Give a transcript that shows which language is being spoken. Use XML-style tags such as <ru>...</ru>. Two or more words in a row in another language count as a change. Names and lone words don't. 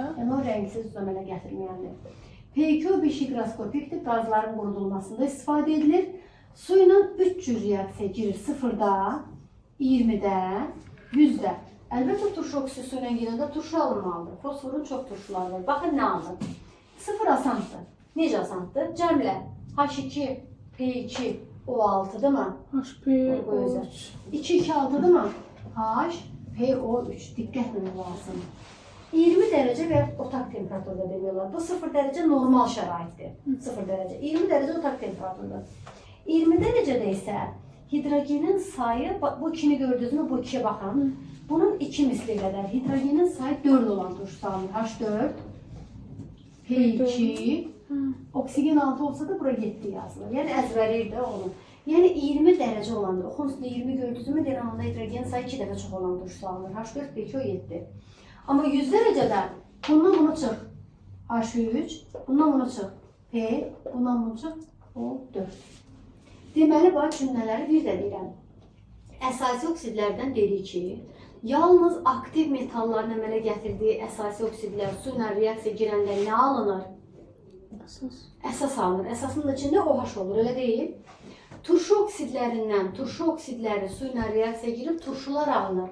<az>NO rəngsiz duz əmələ gətirməyəndir. P2O5 higroskopikdir, qazların qurudulmasında istifadə edilir. Su ilə 3 cür reaksiya girir. 0-da, 20-də, 100-də. Əlbəttə turşu oksidi su ilə girəndə turşu alınmalıdır. Fosforun çox turşuları var. Baxın nə alınır? 0 asandır. Necə asandır? Cəmlə H2,</az> <tr>P2, O6 değil mi? HPO3. 226 değil mi? HPO3. Dikkat etmemiz lazım. 20 derece ve otak temperaturda demiyorlar.</tr> <az>Bu 0 derece normal şəraitdir. 0 derece.</az> <tr>20 derece otak temperaturda. 20 derecede ise hidrogenin sayı, bu ikini gördünüz mü? Bu ikiye bakın. Bunun 2 misli kadar.</tr> <az>Hidrogenin sayı 4 olan turşu salınır. H4, P2, oksigen 6 olsa da bura 7 yazılır. Yani əzbərir də onu. Yani 20 derece olanda, oxun üstündə 20 gördünüz mü? Deyən anda hidrogen sayı 2 dəfə çox olan turşu salınır. H4, P2, o 7.</az> <tr>Ama 100 derecede bundan bunu çık. H3, bundan bunu çık. P, bundan bunu çık. O4.</tr> <az>Deməli, bu cümlələri bir də deyirəm. Əsasi oksidlərdən dedik ki, yalnız aktiv metalların əmələ gətirdiyi əsasi oksidlər su ilə reaksiya girəndə nə alınır? Əsas alınır. Əsasın da içində OH olur, elə deyil. Turşu oksidlərindən turşu oksidləri su ilə reaksiya girib turşular alınır.</az>